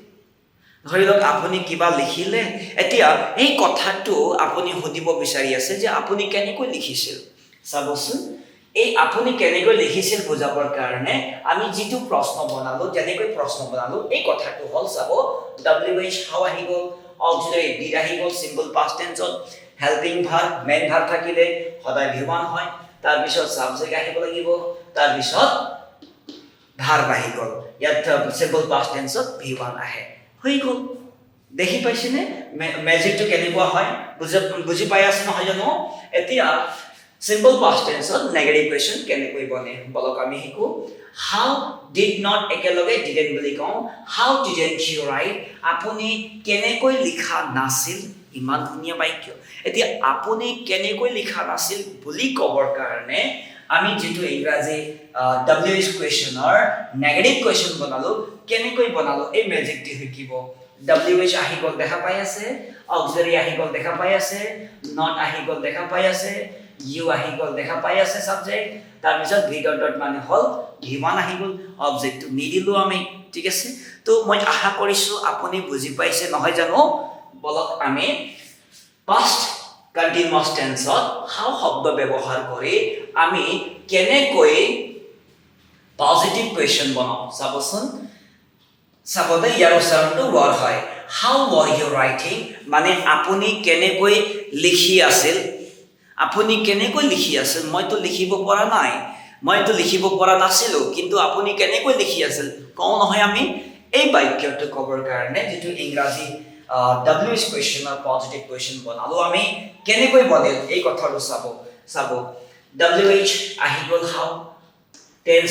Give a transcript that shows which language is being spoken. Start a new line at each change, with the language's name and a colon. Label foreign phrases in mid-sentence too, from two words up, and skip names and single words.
Assamese: ধৰি লওক আপুনি কিবা লিখিলে এতিয়া এই কথাটো আপুনি সুধিব বিচাৰি আছে যে আপুনি কেনেকৈ লিখিছিল চাবচোন এই আপুনি কেনেকৈ লিখিছিল বুজাবৰ কাৰণে আমি যেটো প্ৰশ্ন বনালো যেনেকৈ প্ৰশ্ন বনালো এই কথাটো হল চাব
English: WH how
Assamese: আহি গল অক্সিলাৰি did আহি গল
English: simple past tense helping verb main verb
Assamese: থাকিলে সদায় V1 হয় তাৰ পিছত সাবজেক্ট আহিব লাগিব তাৰ পিছত ভাৰ্ব আহি গল ইয়াত
English: simple past tense
Assamese: V1 আহে হৈ গল দেখি পাইছেনে ম্যাজিকটো কেনেকুৱা হয় বুজি পাই আছে নহয় জানো এতিয়া
English: simple past tense negative question
Assamese: কেনেকৈ বনে বলক আমি শিকো
English: how did not
Assamese: একেলগে didn't বুলি কওঁ
English: how didn't you write
Assamese: আপুনি কেনেকৈ লিখা নাছিল ইমান ধুনীয়া বাক্য এতিয়া আপুনি কেনেকৈ লিখা নাছিল বুলি কবৰ কাৰণে আমি যেটো ইংৰাজী
English: WH questioner negative question
Assamese: বনালো কেনেকৈ বনালো এই ম্যাজিকটি শিকিব WH আহি গল দেখা পাই আছে অক্সিলাৰি আহি গল দেখা পাই আছে not আহি গল দেখা পাই আছে you আহি গল দেখা পাই আছে সাবজেক্ট তাৰ পিছত v ডট মানে হল V1 আহি গল অবজেক্টটো নিদিলো আমি ঠিক আছে তো মই আশা কৰিছো আপুনি বুজি পাইছে নহয় জানো বলক আমি
English: past continuous tense how
Assamese: শব্দ ব্যৱহাৰ কৰি আমি কেনেকৈ
English: positive question
Assamese: বনাও চাবচোন চাবদে ইয়াৰ উচ্চাৰণটো were হয়
English: how were you writing
Assamese: মানে আপুনি কেনেকৈ লিখি আছিল আপুনি কেনেকৈ লিখি আছিল মইতো লিখিব পৰা নাই মইতো লিখিব পৰা নাছিলো কিন্তু আপুনি কেনেকৈ লিখি আছিল কওঁ নহয় আমি এই বাক্যটো কবৰ কাৰণে যেটো ইংৰাজী
English: WH questioner positive question
Assamese: বনালো আমি কেনেকৈ বনিল এই কথাটো চাব WH আহি গ'ল
English: how tense